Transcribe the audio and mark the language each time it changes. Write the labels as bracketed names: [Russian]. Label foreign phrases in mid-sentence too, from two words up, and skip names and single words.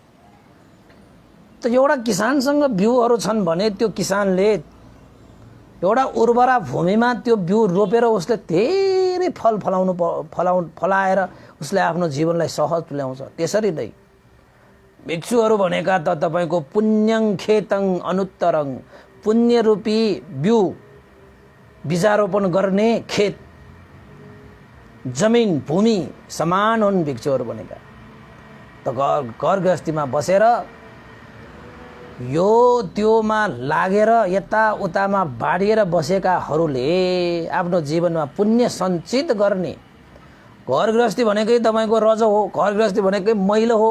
[Nepali] त एउटा किसानसँग बिउहरू छन् भने त्यो किसानले एउटा उर्वरा भूमिमा त्यो बिउ रोपेर उसले धेरै फलाएर उसले आफ्नो जीवनलाई सहज तुल्याउँछ। त्यसरी नै भिक्षुहरू भनेका त तपाईको [Pali] पुण्यं खेतं अनुत्तरं, [Nepali] पुण्य रूपी बिउ बिजारोपण गर्ने खेत जमिन भूमि समान हुन् भिक्षुहरू भनेका। त घर गृहस्थीमा बसेर यो त्योमा लागेर यताउतामा बाडिएर बसेकाहरूले आफ्नो जीवनमा पुण्य सञ्चित गर्ने, घर गृहस्थी भनेकै तपाईको रज हो, घर गृहस्थी भनेकै मैलो हो।